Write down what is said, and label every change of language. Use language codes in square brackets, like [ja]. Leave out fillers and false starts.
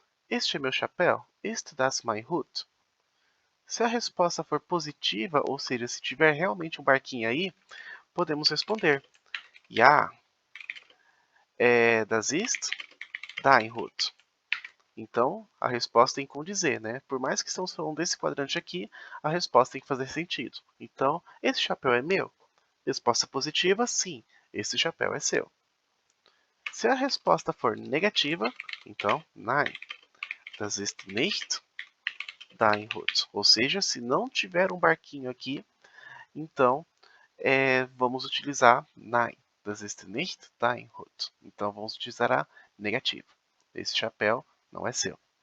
[pt] Este é meu chapéu? [de] Ist das mein Hut? [pt] Se a resposta for positiva, ou seja, se tiver realmente um barquinho aí, podemos responder: [de] Ja, das ist dein Hut. [pt] Então, a resposta tem que condizer, né? Por mais que estamos falando desse quadrante aqui, a resposta tem que fazer sentido. Então, esse chapéu é meu? Resposta positiva, sim, esse chapéu é seu. Se a resposta for negativa, então, [de] nein, das ist nicht dein Hut. [pt] Ou seja, se não tiver um barquinho aqui, então vamos utilizar [de] nein, das ist nicht dein Hut. [pt] Então, vamos utilizar a negativa. Esse chapéu não é seu.